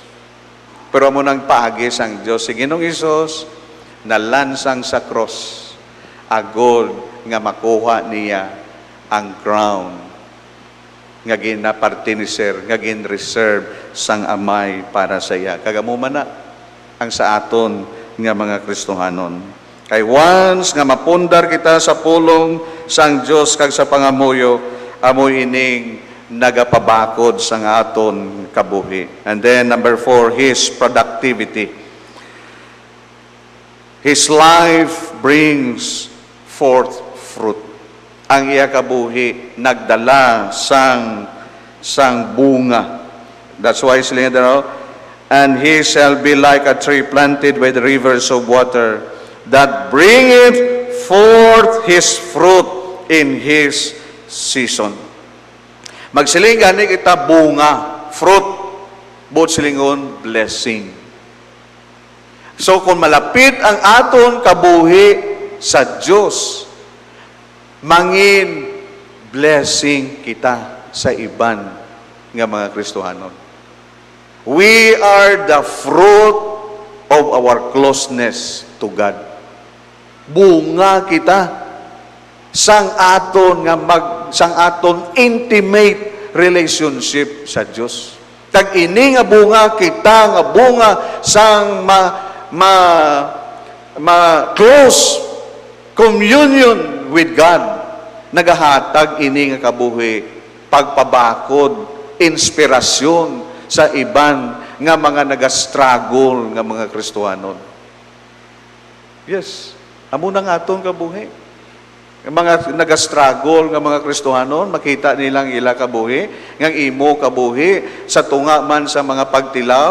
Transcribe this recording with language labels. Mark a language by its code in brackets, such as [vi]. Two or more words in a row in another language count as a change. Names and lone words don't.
[hil] Pero mo nang paagi sang Diyos, si Ginoong Isus, nalansang sa cross, agod nga makuha niya ang crown nga ginapartiniser, nga gin-reserve sang amay para sa iya. Kagamuman na ang sa aton nga mga Kristohanon. Kay once nga mapundar kita sa pulong sang Dios kag sa pangamuyo, amoy ining nagapabakod sang aton kabuhi. [en] And then number 4, his productivity. His life brings forth fruit. [hil] Ang iya kabuhi nagdala sang bunga. [en] That's why [hil] sila daw, [en] and he shall be like a tree planted by the rivers of water, that bringeth forth his fruit in his season. [hil] Magsiling gani kita bunga, fruit, bot silingon blessing. So kung malapit ang aton kabuhi sa Diyos, mangin blessing kita sa iban nga mga Kristohanon. [en] We are the fruit of our closeness to God. [hil] Bunga kita sang aton [en] intimate relationship [hil] sa Dios. Tag ini nga bunga kita nga bunga sang [en] close communion with God. [hil] Nagahatag ini nga kabuhi pagpabakod, inspirasyon sa iban nga mga nagastruggle nga mga Kristohanon. Yes, amo na nga atong kabuhi. Ang mga nagastruggle nga mga Kristohanon, makita nilang ila kabuhi, ngang imo kabuhi, sa tunga man sa mga pagtilaw.